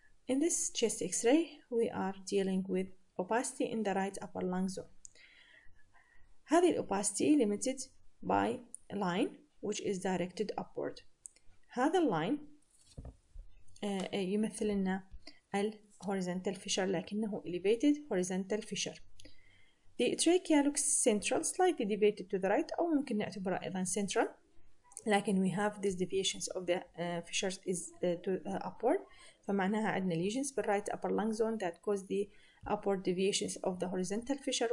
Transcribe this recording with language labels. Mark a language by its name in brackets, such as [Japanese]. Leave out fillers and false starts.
[English] In this chest X-ray we are dealing with opacity in the right upper lung zone. [Arabic] هذه ال [English] opacity limited by a line which is directed upward. [Arabic] هذا اللاين يمثل لنا ال horizontal fissure، لكنه elevated horizontal fissure. [English] The trachea looks central, slightly deviated to the right [Arabic] أو ممكن نعتبرها أيضا [English] central. [Arabic] لكن [English] we have these deviations of the fissures is upward. [Arabic] فمعناها عندنا [English] lesions بالright upper lung zone that cause the upward deviations of the horizontal fissure.